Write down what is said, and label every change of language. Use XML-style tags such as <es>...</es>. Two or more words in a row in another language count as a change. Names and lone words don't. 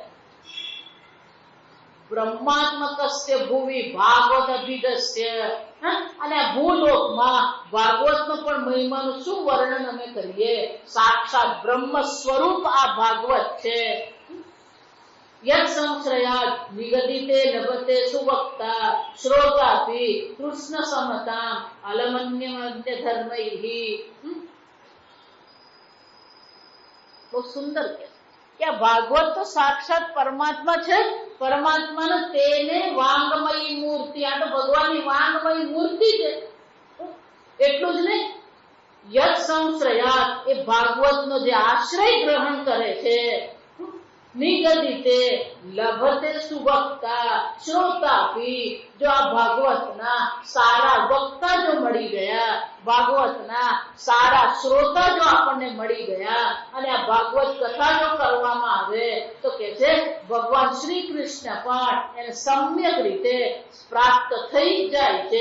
<sa>ब्रह्मात्मकस्य भूमि भागवत अभिद्रश्य.</sa> <gu>અને આ ભૂલોકમાં ભાગવતનો પણ મહિમાનું શું વર્ણન અમે કરીએ? સાક્ષાત બ્રહ્મ સ્વરૂપ આ ભાગવત છે.</gu> <sa>यत् संश्रयात् निगदिते लभते सुवक्ता श्रोतापि कृष्ण समताम् अलमन्यमन्य धर्मैः।</sa> <hi>बहुत सुंदर</hi> <gu>ક્યા ભાગવત તો સાક્ષાત પરમાત્મા છે, પરમાત્મા ને તેને વાંગમયી મૂર્તિ, આ તો ભગવાન વાંગમયી મૂર્તિ છે। એટલું જ નહીં,</gu> <sa>यत संश्रयात</sa> <gu>એ ભાગવતનો જે આશ્રય ગ્રહણ કરે છે,</gu> <sa>निगदिते लभते सुवक्ता श्रोतापी,</sa> <gu>જો આ ભાગવતના સારા વક્તા જો મળી ગયા, ભાગવતના સારા શ્રોતા જો આપણને મળી ગયા અને આ ભાગવત કથા જો કરવામાં આવે તો કે છે ભગવાન શ્રી કૃષ્ણ પણ એને સમ્યક રીતે પ્રાપ્ત થઈ જાય છે।</gu>